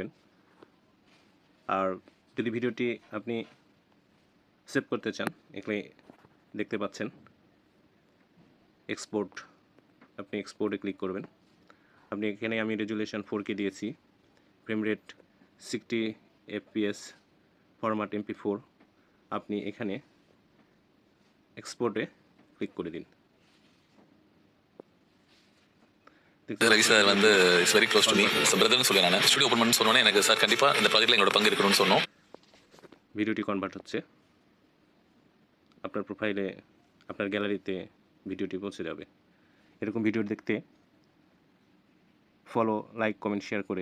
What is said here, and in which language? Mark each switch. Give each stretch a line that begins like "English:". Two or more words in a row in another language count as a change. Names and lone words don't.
Bangla: আর যদি ভিডিওটি আপনি সেভ করতে চান, এখানে দেখতে পাচ্ছেন এক্সপোর্ট, আপনি এক্সপোর্টে ক্লিক করবেন। আপনি এখানে আমি রেজুলেশন 4K দিয়েছি,
English: frame rate
Bangla: 60 fps, ফরম্যাট MP4। আপনি এখানে এক্সপোর্টে ক্লিক করে দিন।
Tamil: ரவி சார் வந்து
English: it's very close to me,
Tamil: பிரதர்னு சொல்லி நான்
English: studio open
Tamil: பண்ணு சொன்னோன்னே எனக்கு சார் கண்டிப்பாக இந்த ப்ராஜெக்ட்டில் எங்களோட பங்கு இருக்கணும்னு சொன்னோம்.
Bangla: ভিডিওটি কনভার্ট হচ্ছে, আপনার প্রোফাইলে, আপনার গ্যালারিতে ভিডিওটি পৌঁছে যাবে। এরকম ভিডিও দেখতে
English: follow, like, comment, share
Bangla: করে